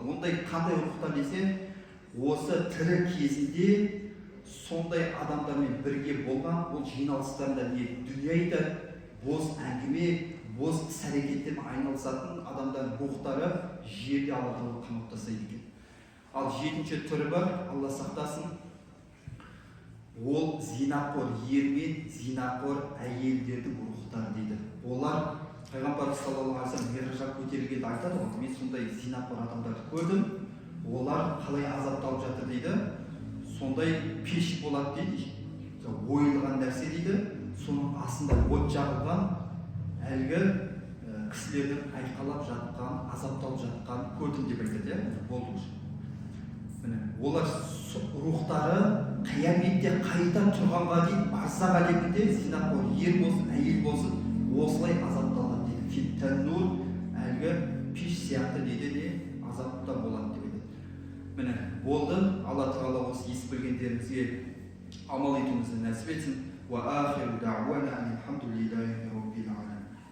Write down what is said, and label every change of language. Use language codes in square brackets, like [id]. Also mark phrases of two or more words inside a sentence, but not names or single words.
[kk] Ондай қандай рухтар десе, осы тірі кезінде сондай адамдармен бірге болған, ол жиналыстарында не дүниеде бос әңгіме, бос іс-әрекеттермен айналысатын адамдардың рухтары жерде Алла Тағала қамап тастайды екен. Ал жетінші түрі бар, Алла сақтасын, ол зинақор ер мен зинақор әйелдердің рухтары дейді. Олар Пайғамбар [ar] صلى الله عليه وسلم [kk] миражға көтерілгенде айтады ғой, мен сондай зинақор адамдарды көрдім, олар қалай азапталып жатыр дейді. Сондай пеш болады дейді, ойылған нәрсе дейді, соның астында от жағылған, әлгі кісілердің айқалап жатқан, азапталып жатқан көрдім деп айтады, болды. Олар рухтары қияметте қайта тұрғанға дейін барзақ әлемінде зинақор ер болсын, әйел болсын, осылай азапталады дейді. Фиттаннур, әлгі пеш сияқты дейді, азапта болады деп айтады. Міне, болды. Алла Тағала осы естіп білгендерімізге амал етуімізді нәсіп етсін. [ar] وآخر دعوانا الحمد لله رب العالمين.